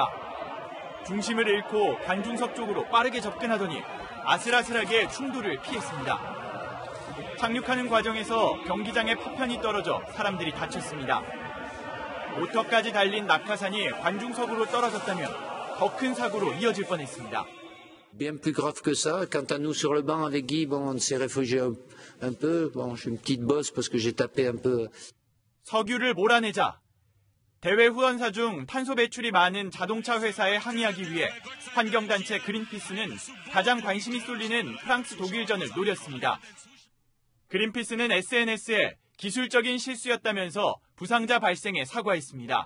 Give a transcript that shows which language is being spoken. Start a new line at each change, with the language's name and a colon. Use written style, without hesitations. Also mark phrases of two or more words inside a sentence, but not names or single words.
Korean: 중심을 잃고 관중석 쪽으로 빠르게 접근하더니 아슬아슬하게 충돌을 피했습니다. 착륙하는 과정에서 경기장의 파편이 떨어져 사람들이 다쳤습니다. 모터까지 달린 낙하산이 관중석으로 떨어졌다면 더 큰 사고로 이어질 뻔했습니다.
French: Bien plus grave que ça. Quant à nous sur le banc avec Guy, bon, on s'est réfugié un peu. Bon, j'ai une petite bosse parce que j'ai tapé un peu.
Korean: 석유를 몰아내자. 대회 후원사 중 탄소 배출이 많은 자동차 회사에 항의하기 위해 환경단체 그린피스는 가장 관심이 쏠리는 프랑스 독일전을 노렸습니다. 그린피스는 SNS에 기술적인 실수였다면서 부상자 발생에 사과했습니다.